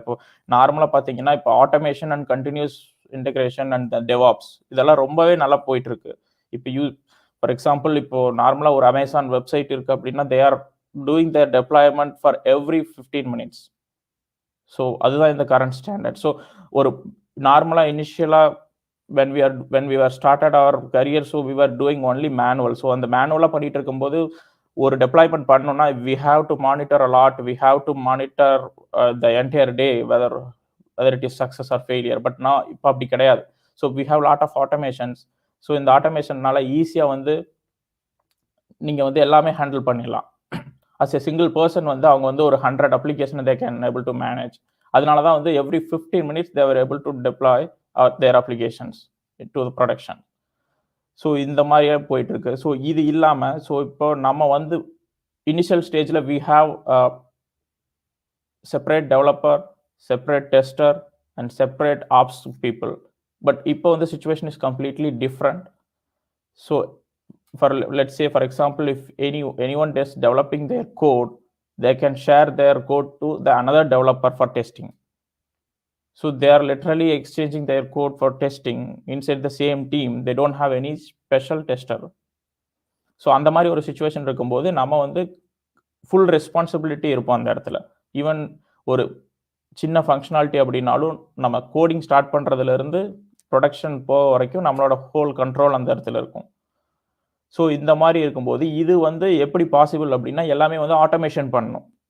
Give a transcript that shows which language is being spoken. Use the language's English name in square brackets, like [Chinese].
[Tamil] இப்போ நார்மலாக பார்த்தீங்கன்னா இப்போ automation and continuous integration and DevOps இதெல்லாம் ரொம்பவே நல்லா போயிட்டுருக்கு. இப்போ ஃபார் எக்ஸாம்பிள் இப்போ நார்மலாக ஒரு அமேசான் வெப்சைட் இருக்குது அப்படின்னா [English] They are doing their deployment for every 15 minutes. [Tamil] So அதுதான் இந்த கரண்ட் ஸ்டாண்டர்ட். [English] so [Tamil] ஒரு நார்மலாக இனிஷியலாக [English] when we were started our career, so we were doing only manual. So [Tamil] அந்த மேனுவலாக பண்ணிட்டு இருக்கும்போது ஒரு டெப்ளாய்மெண்ட் பண்ணணும்னா [English] we have to monitor a lot, we have to monitor the entire day whether it is success or failure. But [Tamil] நான் இப்போ அப்படி கிடையாது. [English] So we have lot of automations. [Tamil] So இந்த ஆட்டோமேஷன்னால ஈஸியாக வந்து நீங்கள் வந்து எல்லாமே ஹேண்டில் பண்ணிடலாம். அஸ் எ சிங்கிள் பர்சன் வந்து அவங்க வந்து ஒரு 100 application [English] They can able to manage. [Tamil] அதனால தான் வந்து [English] Every 15 minutes they were able to deploy their applications to the production. [Tamil] So இந்த மாதிரியே போயிட்டு இருக்கு. [English] so [Tamil] இது இல்லாமல் ஸோ இப்போ நம்ம வந்து இனிஷியல் ஸ்டேஜில் [English] We have separate developer, separate tester and separate ops people. But [Tamil] இப்போ வந்து [English] Situation is completely different. So for let's say for example if anyone is developing their code, they can share their code to the another developer for testing. So they are literally exchanging their code for testing inside the same team. They don't have any special tester. [Tamil] So அந்த மாதிரி ஒரு situation இருக்கும்போது நம்ம வந்து full responsibility இருப்போம் அந்த இடத்துல. Even ஒரு சின்ன ஃபங்க்ஷனாலிட்டி அப்படின்னாலும் நம்ம கோடிங் ஸ்டார்ட் பண்ணுறதுலேருந்து ப்ரொடக்ஷன் போக வரைக்கும் நம்மளோட ஹோல் கண்ட்ரோல் அந்த இடத்துல இருக்கும். ஸோ இந்த மாதிரி இருக்கும்போது இது வந்து எப்படி பாசிபிள் அப்படின்னா எல்லாமே வந்து ஆட்டோமேஷன் பண்ணணும்.